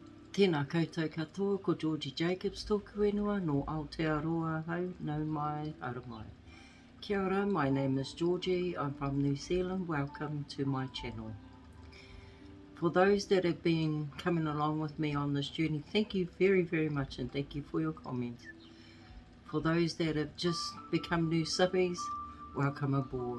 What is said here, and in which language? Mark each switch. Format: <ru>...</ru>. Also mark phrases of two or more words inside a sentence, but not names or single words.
<mi>Tēnā koutou katoa, ko Georgie Jacobs tōku whenua no Aotearoa hau, nau mai, ara mai. Kia ora,</mi> <en>my name is Georgie, I'm from New Zealand, welcome to my channel. For those that have been coming along with me on this journey, thank you very, very much and thank you for your comments. For those that have just become new subbies, welcome aboard.</en>